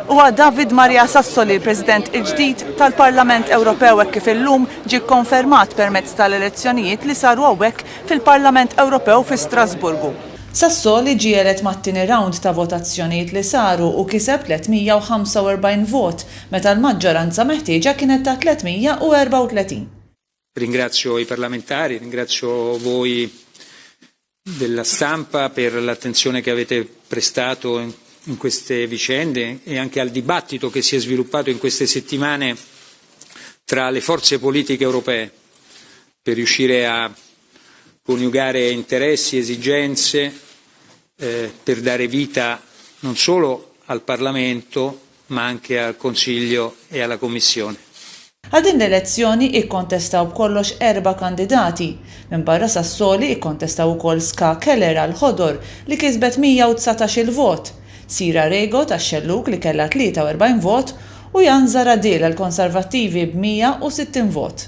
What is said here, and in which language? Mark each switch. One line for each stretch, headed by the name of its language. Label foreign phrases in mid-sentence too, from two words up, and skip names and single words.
Maltese: Huwa David Maria Sassoli, President il-ġdid tal-Parlament Ewropew kif illum ġie konfermat permezz tal-elezzjonijiet li saru hawnhekk fil-Parlament Ewropew fi Strasburgu. Sassoli ġie elett mat-tieni round ta' votazzjonijiet li saru u kiseb 345 vot, meta l-maġġoranza meħtieġa kienet ta' 334.
Italian: Ringrazio i parlamentari, ringrazio voi della stampa per l'attenzione che avete prestato in queste vicende e anche al dibattito che si è sviluppato in queste settimane tra le forze politiche europee per riuscire a coniugare interessi, esigenze, per dare vita non solo al Parlamento ma anche al Consiglio e alla Commissione.
Maltese: Għal din l-elezzjoni ikkontestaw b'kollox 4 kandidati. Minn barra Sassoli ikkontestaw ukoll Ska Keller għal ħodor li kisbet 119 il-vot, Sira Rego tax-Xelluk li kellha 43 vot u Jan Zaradil għal Konservattivi b'160 vot.